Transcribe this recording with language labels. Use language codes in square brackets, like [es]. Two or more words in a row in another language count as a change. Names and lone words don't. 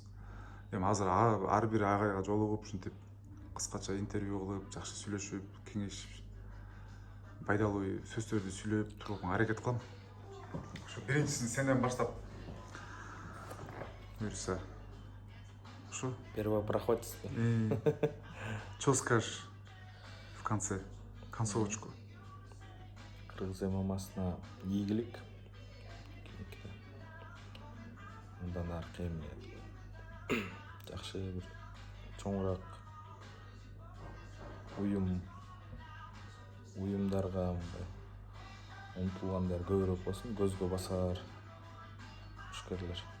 [ky] Эми азыр ар бир агайга жолугуп, ушинтип кыскача интервью кылып, жакшы сүйлөшүп, кеңешип, пайдалуу сөздөрдү сүйлөп турууга аракет кылам. Ошо биринчисин сенден баштап буюрса. Ошо. [ru] Первый проходец. Что скажешь в конце? Концовочку. [ky] Кыргыз ММАсына ийгилик. Мындан аркы эми жакшы бир чоңураак уюмдарга умтулгандар көбүрөөк болсун, көзгө басар ишкерлер.